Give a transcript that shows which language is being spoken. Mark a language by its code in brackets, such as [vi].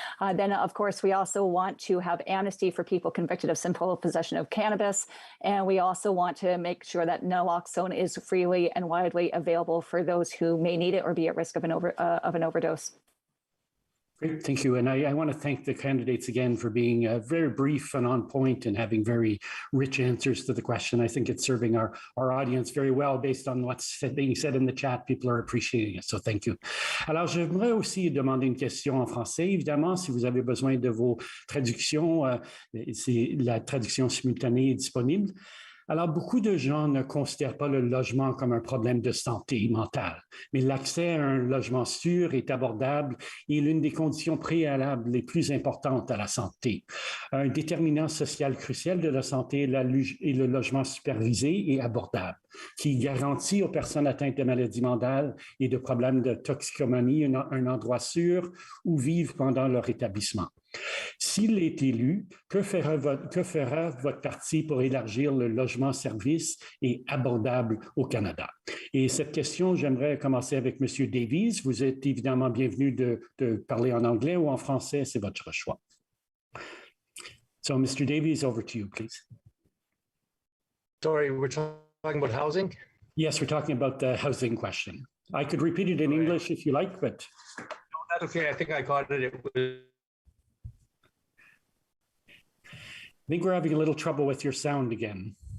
[en] Then, of course, we also want to have amnesty for people convicted of simple possession of cannabis, and we also want to make sure that naloxone is freely and widely available for those who may need it or be at risk of an overdose. Great, thank you. And I want to thank the candidates again for being very brief and on point and having very rich answers to the question. I think it's serving our audience very well based on what's being said in the chat. People are appreciating it, so thank you. [fr] Alors, j'aimerais aussi demander une question en français. Évidemment, si vous avez besoin de vos traductions, la traduction simultanée est disponible. Alors, beaucoup de gens ne considèrent pas le logement comme un problème de santé mentale, mais l'accès à un logement sûr et abordable est l'une des conditions préalables les plus importantes à la santé. Un déterminant social crucial de la santé est le logement supervisé et abordable, qui garantit aux personnes atteintes de maladies mentales et de problèmes de toxicomanie un endroit sûr où vivre pendant leur établissement. S'il est élu, que fera votre parti pour élargir le logement-service et abordable au Canada? Et cette question, j'aimerais commencer avec M. Davies. Vous êtes évidemment bienvenu de parler en anglais ou en français, c'est votre choix. [en] So, Mr. Davies, over to you, please. Sorry, we're talking about housing? Yes, we're talking about the housing question. I could repeat it in English if you like, but... No, that's okay. I think I got it. I think we're having a little trouble with your sound again.